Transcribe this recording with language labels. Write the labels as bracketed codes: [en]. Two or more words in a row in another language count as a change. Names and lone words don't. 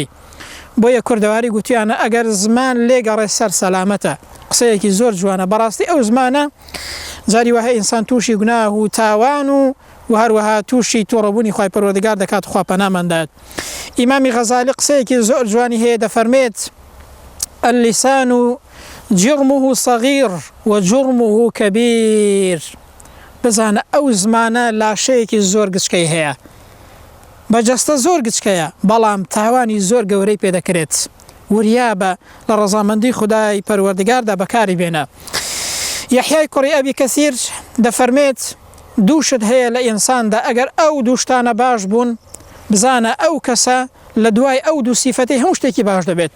[ckb] بۆیە کوردەواری گوتیانە ئەگەر زمان لێگەڕێ سەر سەلامەتە، قسەیەکی زۆر جوانە. بەڕاستی ئەو زمانە جاری وهەیە ئینسان تووشی گوناه و تاوان و هەروەها تووشی تووڕەبوونی خوای پەروەردگار دەکات، خوا پەناماندات. ئیمامی غەزالی قسەیەکی زۆر جوانی هەیە دەفەرمێت [ar] اللسان جرمه صغير وجرمه كبير. [ckb] بزانە ئەو زمانە لاشەیەکی زۆر گچکەی هەیە، بەجەستە زۆر گچکەیە، بەڵام تاوانی زۆر گەورەی پێدەکرێت. وریابە لە ڕەزامەندی خودای پەروەردگاردا بەکاری بێنە. یەحیای کوڕی ئەبی کەسیر دەفەرمێت دووشت هەیە لە ئینساندا، ئەگەر ئەو دووشتانە باش بوون بزانە ئەو کەسە لە دوای ئەو دوو سیفەتەی هەموو شتێکی باش دەبێت.